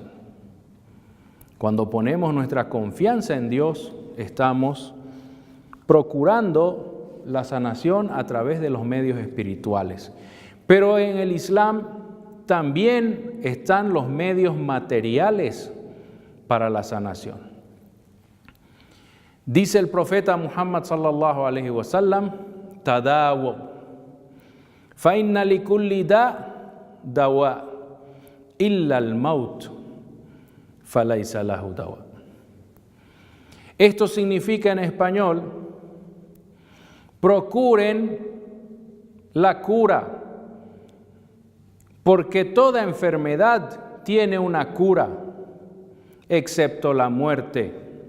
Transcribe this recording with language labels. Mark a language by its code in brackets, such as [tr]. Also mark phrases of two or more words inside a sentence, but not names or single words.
[es] Cuando ponemos nuestra confianza en Dios, estamos procurando la sanación a través de los medios espirituales. Pero en el Islam también están los medios materiales para la sanación. Dice el profeta Muhammad [ar] صلى الله عليه وسلم, تداووا فإن لكل داء إلا الموت فليس له دواء. [es] Esto significa en español: procuren la cura, porque toda enfermedad tiene una cura, excepto la muerte.